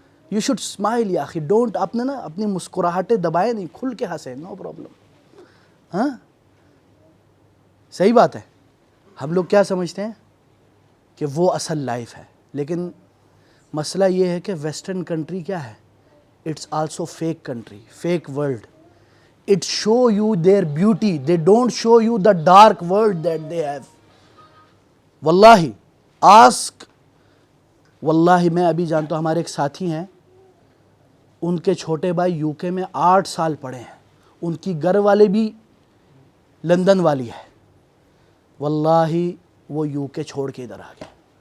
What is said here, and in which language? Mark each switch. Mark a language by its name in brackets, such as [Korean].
[English] you should smile [Urdu] یا اخی، don't. آپ نے نا اپنی مسکراہٹیں دبائے نہیں، کھل کے ہنسے، [English] No problem. [Urdu] ہاں صحیح بات ہے. ہم لوگ کیا سمجھتے ہیں کہ وہ اصل لائف ہے، لیکن مسئلہ یہ ہے کہ ویسٹرن کنٹری کیا ہے؟ [English] It's also fake country, fake world. It show you their beauty, they don't show you the dark world that they have. [Urdu] واللہ آسک، واللہ میں ابھی جانتا ہوں، ہمارے ایک ساتھی ہیں، ان کے چھوٹے بھائی یو کے میں 8 سال پڑھے ہیں، ان کی گھر والے بھی لندن والی ہے. واللہ وہ یو کے چھوڑ کے ادھر آ گئے.